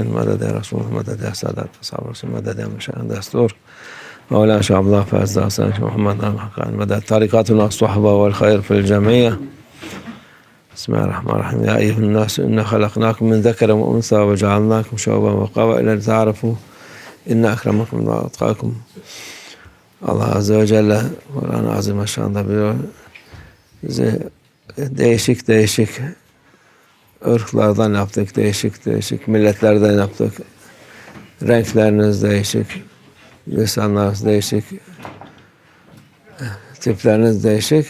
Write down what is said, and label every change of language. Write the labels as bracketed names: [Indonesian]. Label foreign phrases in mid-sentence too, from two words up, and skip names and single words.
[Arabic] مدد يا رسول، مدد يا سادات أصحاب الرسول، مدد يا مشايخ دستور مولانا شيخ عبد الله فاز حسن محمد المحقق، مدد طريقاتنا الصحبة والخير في الجميع. بسم الله الرحمن الرحيم. يا أيها الناس إنا خلقناكم من ذكر وأنثى وجعلناكم شعوبا وقبائل لتعارفوا إن أكرمكم عند الله أتقاكم. [Turkish] Allah [Arabic] عز وجل [Turkish] Kur'an-ı Azimüşşan'da buyuruyor. Bizi değişik değişik ırklardan yaptık, değişik değişik milletlerden yaptık. Renkleriniz değişik, lisanlarınız değişik, tipleriniz değişik.